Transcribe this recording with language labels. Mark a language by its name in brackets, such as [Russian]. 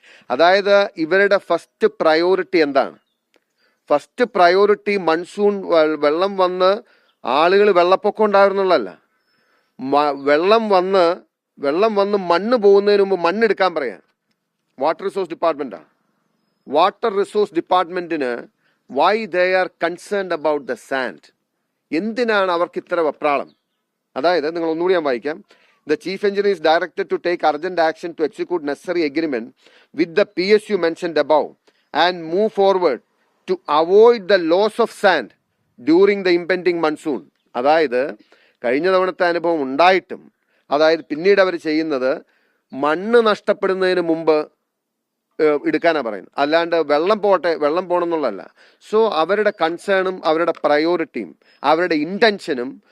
[Malayalam] അതായത് ഇവരുടെ first priority എന്താണ്? ഫസ്റ്റ് പ്രയോറിറ്റി മൺസൂൺ വെള്ളം വന്ന് ആളുകൾ വെള്ളപ്പൊക്കം ഉണ്ടാകുന്നുള്ളതല്ല. വെള്ളം വന്ന് മണ്ണ് പോകുന്നതിന് മുമ്പ് മണ്ണെടുക്കാൻ പറയാം water resource ഡിപ്പാർട്ട്മെന്റാണ്. [English] Water resource ഡിപ്പാർട്ട്മെന്റിന് why they are concerned about the sand? [Malayalam] എന്തിനാണ് അവർക്ക് ഇത്ര വെപ്രാളം? അതായത് നിങ്ങൾ ഒന്നുകൂടി ഞാൻ വായിക്കാം. [English] The chief engineer is directed to take urgent action to execute necessary agreement with the PSU mentioned above and move forward to avoid the loss of sand during the impending monsoon. [Malayalam] അതായത് കഴിഞ്ഞ തവണത്തെ അനുഭവം ഉണ്ടായിട്ടും പിന്നീട് അവർ ചെയ്യുന്നത് മണ്ണ് നഷ്ടപ്പെടുന്നതിന് മുമ്പ് എടുക്കാനാണ് പറയുന്നത്, അല്ലാണ്ട് വെള്ളം പോകണം എന്നുള്ളതല്ല. സോ അവരുടെ കൺസേണും അവരുടെ പ്രയോറിറ്റിയും അവരുടെ ഇന്റൻഷനും